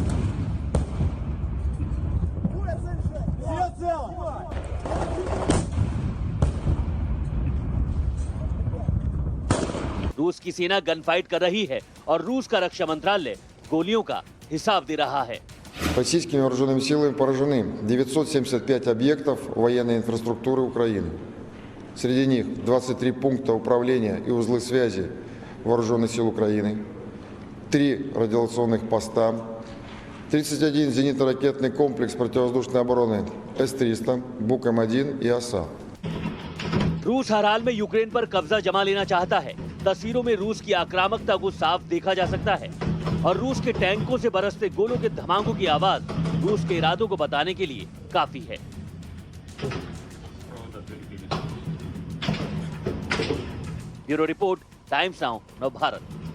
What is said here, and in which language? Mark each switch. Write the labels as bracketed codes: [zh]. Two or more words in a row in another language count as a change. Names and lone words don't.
[hi] रूस की सेना [en] gun fight [hi] कर रही है और रूस का रक्षा मंत्रालय गोलियों का हिसाब दे रहा है। [ru] Российскими вооруженными силами поражены 975 объектов военной инфраструктуры Украины. Среди них 23 пункта управления и узлы связи вооруженных сил Украины, 3 радиолокационных поста, 31 зенитно-ракетный комплекс противовоздушной обороны С-300, Бук-М1 и ОСА. [hi] रूस हर हाल में यूक्रेन पर कब्जा जमा लेना चाहता है। तस्वीरों में रूस की आक्रामकता को साफ देखा जा सकता है। और रूस के टैंकों से बरसते गोलों के धमाकों की आवाज रूस के इरादों को बताने के लिए काफी है। [en] bureau report, [hi] टाइम्स नाउ नवभारत।